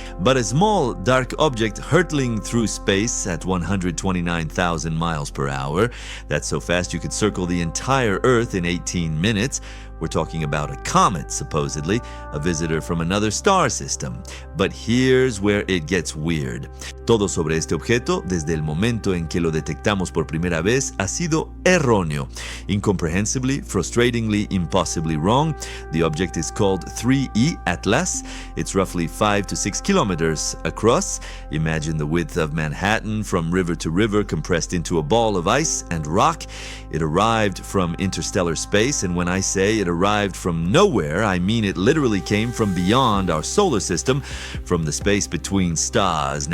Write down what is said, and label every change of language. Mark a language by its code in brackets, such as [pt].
[en] But a small, dark object hurtling through space at 129,000 miles per hour. That's so fast you could circle the entire Earth in 18 minutes. We're talking about a comet, supposedly, a visitor from another star system. But here's where it gets weird. [es] Todo sobre este objeto, desde el momento en que lo detectamos por primera vez, ha sido erróneo. [en] Incomprehensibly, frustratingly, impossibly wrong. The object is called 3E Atlas. It's roughly 5 to 6 kilometers across. Imagine the width of Manhattan from river to river compressed into a ball of ice and rock. It arrived from interstellar space, and when I say it arrived from nowhere, I mean it literally came from beyond our solar system, from the space between stars.